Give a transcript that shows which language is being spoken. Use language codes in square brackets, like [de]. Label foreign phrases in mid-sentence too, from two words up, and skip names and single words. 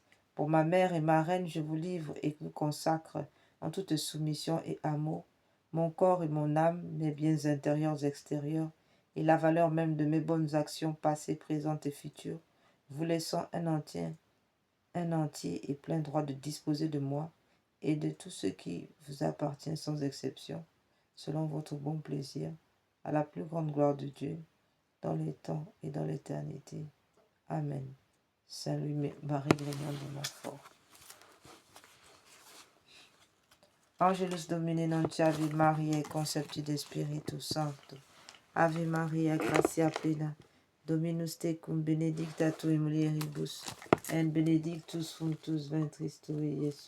[fr] Pour ma mère et ma reine, je vous livre et vous consacre en toute soumission et amour mon corps et mon âme, mes biens intérieurs et extérieurs, et la valeur même de mes bonnes actions passées, présentes et futures, vous laissant un entier et plein droit de disposer de moi et de tout ce qui vous appartient sans exception, selon votre bon plaisir, à la plus grande gloire de Dieu, dans les temps et dans l'éternité. Amen. Saint Louis-Marie Grignon de Montfort. [la] Angelus Domine nuntiavi Mariae concepti de Spiritu Sancto. Ave Maria, gratia plena, Dominus tecum, benedicta tu in mulieribus, et benedictus fructus ventris tui, Iesus.